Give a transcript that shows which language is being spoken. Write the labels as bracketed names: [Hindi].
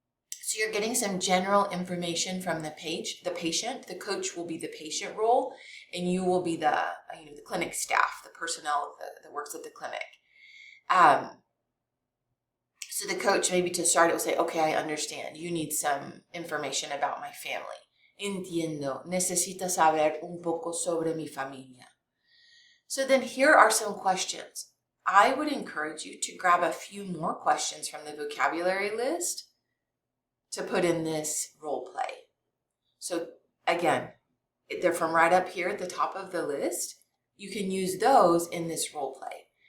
[English] So you're getting some general information from the patient. The coach will be the patient role, and you will be the clinic staff, the personnel that works at the clinic. So the coach, maybe to start, it will say, okay, I understand. You need some information about my family. [Spanish] Entiendo. Necesitas saber un poco sobre mi familia. [English] So then here are some questions. I would encourage you to grab a few more questions from the vocabulary list to put in this role play. So again, they're from right up here at the top of the list. You can use those in this role play.